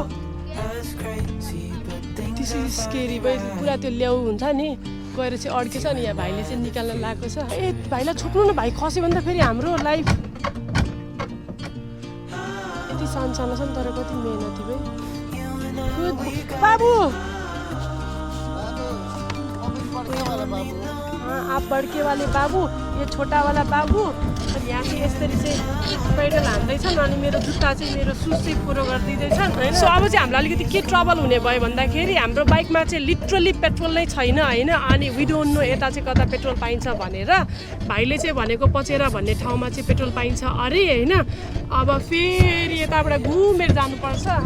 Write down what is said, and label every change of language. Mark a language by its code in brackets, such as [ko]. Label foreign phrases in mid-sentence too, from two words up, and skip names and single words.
[en] this is scary [ne] पुरा त्यो ल्याउ हुन्छ नि गएर चाहिँ अड्केछ नि यहाँ भाइले चाहिँ निकाल्न लागेको छ भाइलाई छोप्नु न भाइ खस्यो भने त फेरि हाम्रो लाइफ यति सानो छ नि तर कति मेहनती भाइ बाबु [hi] आप बड़के वाले बाबू ये छोटा वाला बाबू [ne] अनि यहाँ चाहिँ यसरी चाहिँ पेडल हान्दैछन् अनि मेरो जुत्ता चाहिँ मेरो सुज चाहिँ पुरो गरिदिँदैछन् होइन सो अब चाहिँ हामीलाई अलिकति के ट्रबल हुने भयो भन्दाखेरि हाम्रो बाइकमा चाहिँ [en] literally petrol [ne] नै छैन होइन अनि [en] we don't know [ne] यता चाहिँ कता पेट्रोल पाइन्छ भनेर भाइले चाहिँ भनेको पचेरा भन्ने ठाउँमा चाहिँ पेट्रोल पाइन्छ अरे होइन अब फेरि यताबाट घुमेर जानुपर्छ